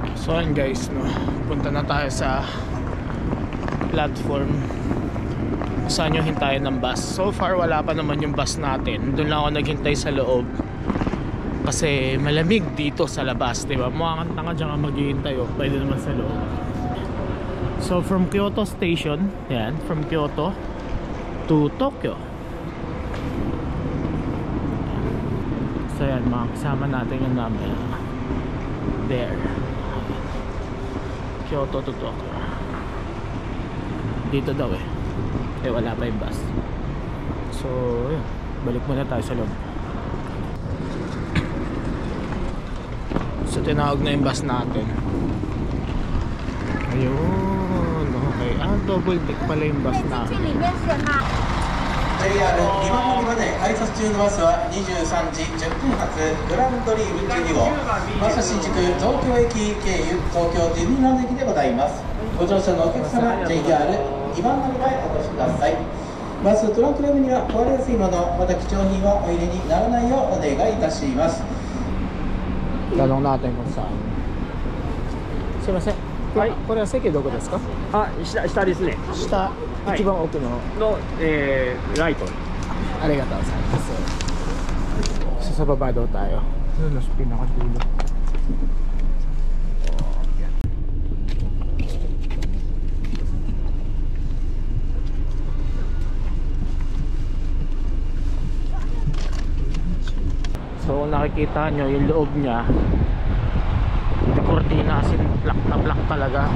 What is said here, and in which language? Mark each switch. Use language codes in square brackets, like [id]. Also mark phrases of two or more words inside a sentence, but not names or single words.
[tl] So ayun guys, no, punta na tayo sa platform saan yung hintayin ng bus. [en] So far [tl] wala pa naman yung bus natin. Doon lang ako naghintay sa loob kasi malamig dito sa labas, diba? Mukha kang tanga dyan ka maghihintay, oh. Pwede naman sa loob. [en] So from Kyoto station, yan, from Kyoto to Tokyo. [tl] So yan, mga kasama natin yung number there, Kyoto to Tokyo. Dito daw wala pa yung bus. So yun, balik muna tayo sa loob. So tinawag na yung bus natin. Ayun, okay. [en] Double deck [tl] pala yung bus natin. [ja] JR 今乗り場で改札中のバスは23時10分発グランドリーム12号バス新宿東京駅経由東京ディズニーランド駅でございます。ご乗車のお客様 JR2 番乗り場へお越しください。バストランクルームには壊れやすいものまた貴重品はお入れにならないようお願いいたします。 [tl] Tanong natin kung saan. [ja] Sumimasen. はい、これは席どこですか？下ですね。下、一番奥のライト。ありがとうございます。 [tl] Sa baba daw tayo. Ano nasa pinakadulo. So kung nakikita nyo yung loob niya, yung kortina kasi black na black talaga.